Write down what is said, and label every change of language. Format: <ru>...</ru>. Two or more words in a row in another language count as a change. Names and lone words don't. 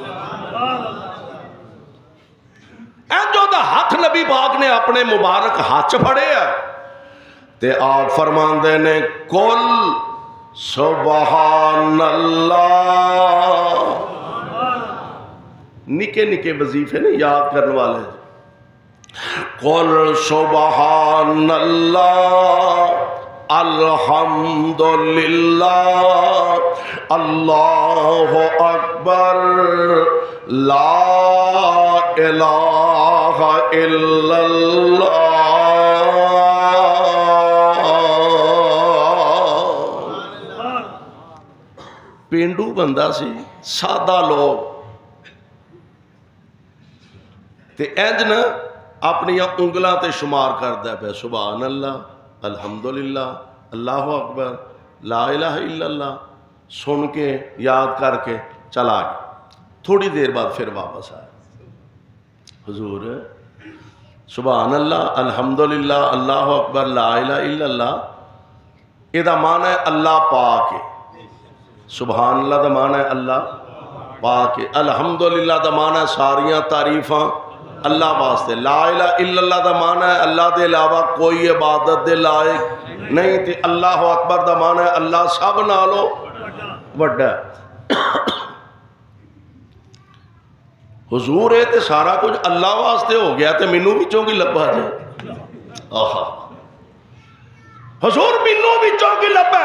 <pa>ہتھ نبی پاک نے اپنے مبارک ہتھ پھڑے تے آپ فرماندے نے</pa> <ar>قل سبحان الله.</ar> <pa>نکے نکے وظیفے نے یاد کرنے والے.</pa> <ar>قل سبحان الله الحمد لله الله أكبر لا إله إلا الله.</ar> <pa>پینڈو بندہ سی، سادہ لوگ تے انج نا اپنیاں انگلاں تے شمار کردا پے</pa> <ar>سبحان الله الحمد لله الله أكبر لا إله إلا الله.</ar> <pa>سن کے یاد کرکے چلا گیا. تھوڑی دیر بعد پھر واپس آیا.</pa> <ar>حضور سبحان الله الحمد لله الله أكبر لا إله إلا الله</ar> <pa>ایہدا معنیٰ ہے اللہ پاک ہے.</pa> <ar>سبحان الله</ar> <pa>دا معنیٰ ہے اللہ پاک ہے. الحمدللہ دا معنیٰ ہے ساریاں تعریفاں اللہ واسطے.</pa> <ar>لا إله إلا الله</ar> <pa>دا معنیٰ ہے اللہ کے علاوہ کوئی عبادت دے لائق نہیں. تے</pa> <ar>الله أكبر</ar> <pa>دا معنیٰ ہے اللہ سب نالوں وڈا. حضور یہ تو سارا کچھ اللہ واسطے ہو گیا تو مینوں وچوں کی لبھا جے. آہا حضور مینوں وچوں کی لبھا.</pa>